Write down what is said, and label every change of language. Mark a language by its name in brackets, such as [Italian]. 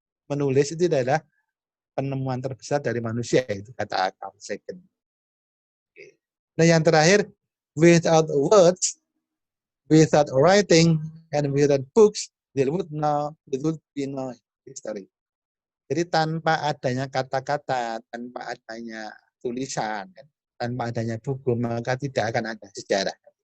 [Indonesian] Menulis itu adalah penemuan terbesar dari manusia, itu kata Carl Sagan. Nah yang terakhir, [English] without words, without writing, and without books, there would be no history. [Indonesian] Jadi tanpa adanya kata-kata, tanpa adanya tulisan, tanpa adanya buku, maka tidak akan ada sejarah.